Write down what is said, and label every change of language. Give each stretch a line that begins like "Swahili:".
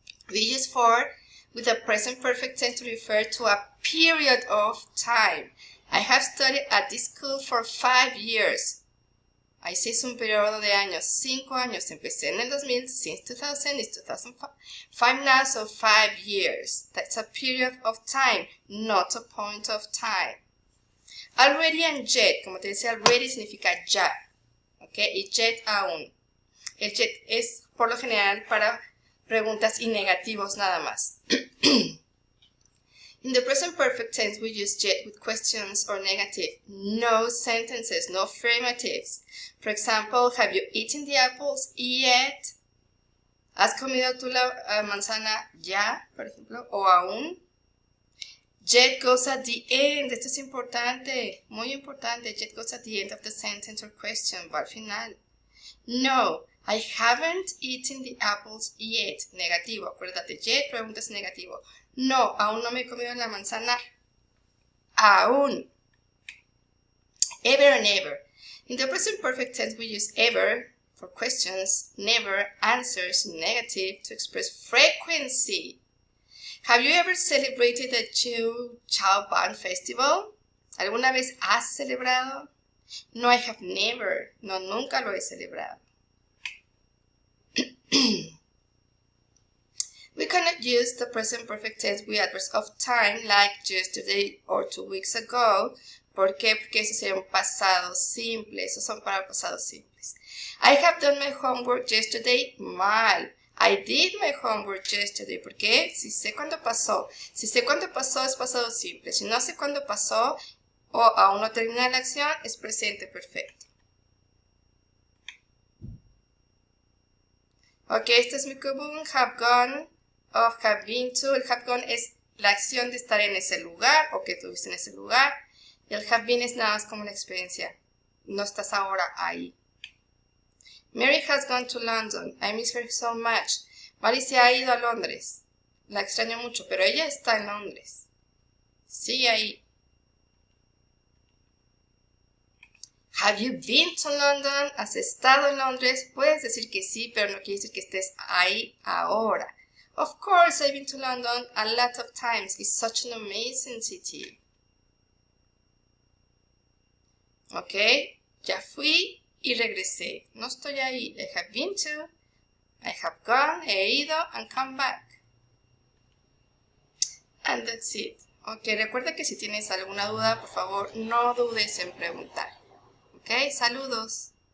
English: We use for with the present perfect tense to refer to a period of time. I have studied at this school for 5 years.
Spanish: Ahí sí es un periodo de años, 5 años. Empecé en el 2000,
English: since 2000, it's 2005 now, so 5 years. That's a period of time, not a point of time. Already and yet,
Spanish: como te decía, already significa ya, ¿ok? Y yet aún. El yet es por lo general para preguntas y negativos nada más.
English: In the present perfect tense, we use yet with questions or negative. No sentences, no affirmatives. For example, have you eaten the apples yet?
Spanish: ¿Has comido tú la manzana ya, por ejemplo? O aún.
English: Yet goes at the end.
Spanish: Esto es importante, muy importante.
English: Yet goes at the end of the sentence or question.
Spanish: Va al final.
English: No, I haven't eaten the apples yet.
Spanish: Negativo. Acuérdate, yet, preguntas negativo. No, aún no me he comido la manzana. Aún. Ever and ever.
English: In the present perfect tense, we use ever for questions, never, answers, negative to express frequency. Have you ever celebrated the Chow Pan Festival?
Spanish: ¿Alguna vez has celebrado?
English: No, I have never.
Spanish: No, nunca lo he celebrado.
English: We cannot use the present perfect tense with adverbs of time like yesterday or 2 weeks ago.
Spanish: ¿Por qué? Porque esos serían pasados simples. Esos son para pasados simples.
English: I have done my homework yesterday. Mal. I did my homework yesterday.
Spanish: ¿Por qué? Si sé cuándo pasó. Si sé cuándo pasó es pasado simple. Si no sé cuándo pasó o aún no termina la acción es presente perfecto.
English: Ok,
Spanish: este es mi común.
English: Have gone. Of have been to.
Spanish: El have gone es la acción de estar en ese lugar o que estuviste en ese lugar. Y el have been es nada más como una experiencia. No estás ahora ahí.
English: Mary has gone to London. I miss her so much.
Spanish: Mary se ha ido a Londres. La extraño mucho, pero ella está en Londres. Sigue ahí.
English: Have you been to London?
Spanish: ¿Has estado en Londres? Puedes decir que sí, pero no quiere decir que estés ahí ahora.
English: Of course, I've been to London a lot of times. It's such an amazing city.
Spanish: Ok, ya fui y regresé. No estoy ahí.
English: I have been to, I have gone,
Spanish: he ido,
English: and come back. And that's it.
Spanish: Ok, recuerda que si tienes alguna duda, por favor, no dudes en preguntar. Ok, saludos.